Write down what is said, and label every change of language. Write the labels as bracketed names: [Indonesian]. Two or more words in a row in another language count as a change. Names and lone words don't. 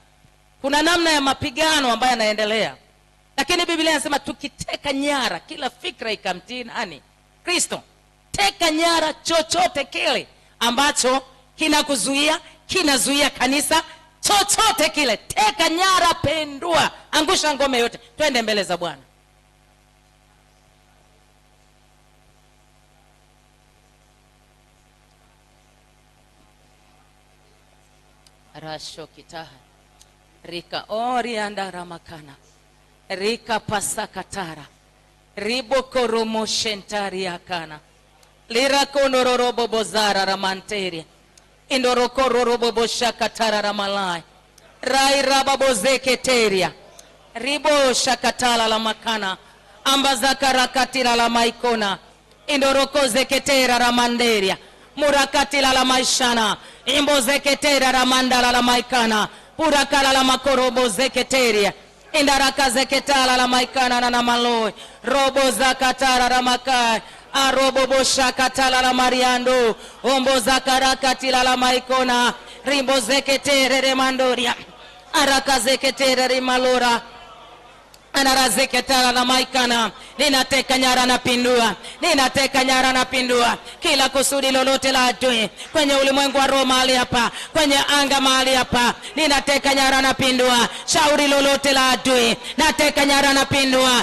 [Swahili] Kuna namna ya mapigano ambayo yanaendelea. Lakini Biblia inasema tukiteka nyara kila fikra ikamtii nani? Kristo. Teka nyara chochote kile ambacho kinakuzuia, kinazuia kanisa, chochote kile. Teka nyara, pendua, angusha ngome yote. Twende mbele za Bwana. Rasho kitaha. Rika ori andara makana. Rika pasakatara. Ribo koromo shentari akana. Lira konororobo bozara ramanteria. Indorokororobo boshakatara ramalai. Rai rababo zeketeria. Ribo shakatala la makana. Ambazakarakatira la maikona. Indoroko zeketera ramanderia. Murakatila la maishana. Imbo zeketera ramandala la maikana. Purakala la makorobo zeketeria. Indaraka zeketala la maikana na maloi. Robo zakatara ramakai. Arobo boshakatala la mariando. Ombo zakarakatila la maikona. Rimbo zeketere remandoria. Araka zeketere rimalora. Anarazeketala na maikana. Ninateka nyara na pindua. Ninateka nyara na pindua. Kila kusudi lolote la adui kwenye ulimwengu wa roho mahali hapa, kwenye anga mahali hapa, ninateka nyara na pindua. Shauri lolote la adui nateka nyara na pindua.